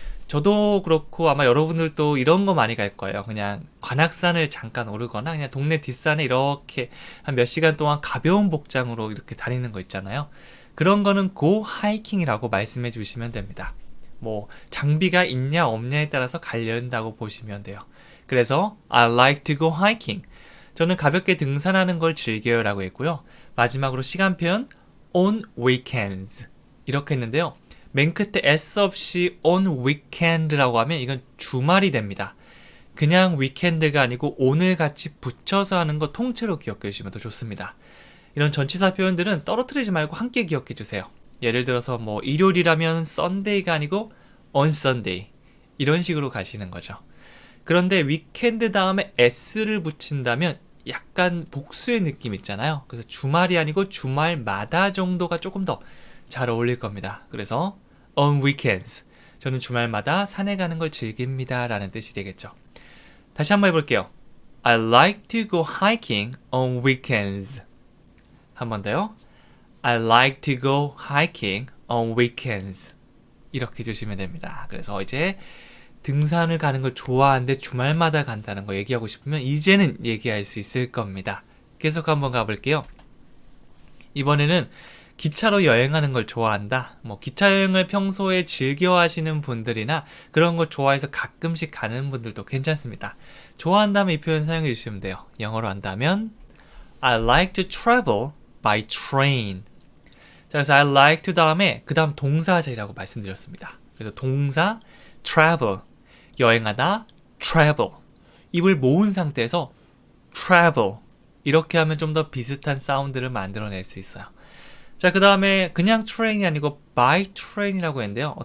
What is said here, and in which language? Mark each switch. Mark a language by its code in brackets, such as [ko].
[ko] 저도 그렇고 아마 여러분들도 이런 거 많이 갈 거예요. 그냥 관악산을 잠깐 오르거나 그냥 동네 뒷산에 이렇게 한 몇 시간 동안 가벼운 복장으로 이렇게 다니는 거 있잖아요. 그런 거는 [en] go hiking [ko] 이라고 말씀해 주시면 됩니다. 뭐 장비가 있냐 없냐에 따라서 갈린다고 보시면 돼요. 그래서 [en] I like to go hiking. [ko] 저는 가볍게 등산하는 걸 즐겨요 라고 했고요. 마지막으로 시간 표현 [en] on weekends [ko] 이렇게 했는데요. 맨 끝에 s 없이 [en] on weekend [ko] 라고 하면 이건 주말이 됩니다. 그냥 weekend가 아니고 오늘 같이 붙여서 하는 거 통째로 기억해 주시면 더 좋습니다. 이런 전치사 표현들은 떨어뜨리지 말고 함께 기억해 주세요. 예를 들어서 뭐 일요일이라면 Sunday가 아니고 [en] on Sunday [ko] 이런 식으로 가시는 거죠. 그런데 weekend 다음에 s를 붙인다면 약간 복수의 느낌 있잖아요. 그래서 주말이 아니고 주말마다 정도가 조금 더 잘 어울릴 겁니다. 그래서 [en] on weekends. [ko] 저는 주말마다 산에 가는 걸 즐깁니다. 라는 뜻이 되겠죠. 다시 한번 해볼게요. [en] I like to go hiking on weekends. [ko] 한 번 더요. [en] I like to go hiking on weekends. [ko] 이렇게 해주시면 됩니다. 그래서 이제 등산을 가는 걸 좋아하는데 주말마다 간다는 거 얘기하고 싶으면 이제는 얘기할 수 있을 겁니다. 계속 한번 가볼게요. 이번에는 기차로 여행하는 걸 좋아한다. 뭐 기차 여행을 평소에 즐겨 하시는 분들이나 그런 걸 좋아해서 가끔씩 가는 분들도 괜찮습니다. 좋아한다면 이 표현 사용해 주시면 돼요. 영어로 한다면 [en] I like to travel by train. [ko] 자, 그래서 [en] I like to [ko] 다음에 그 다음 동사절이라고 말씀드렸습니다. 그래서 동사 travel 여행하다 travel 입을 모은 상태에서 travel 이렇게 하면 좀 더 비슷한 사운드를 만들어낼 수 있어요. 자, 그 다음에 그냥 train이 아니고 [en] by train [ko] 이라고 했는데요.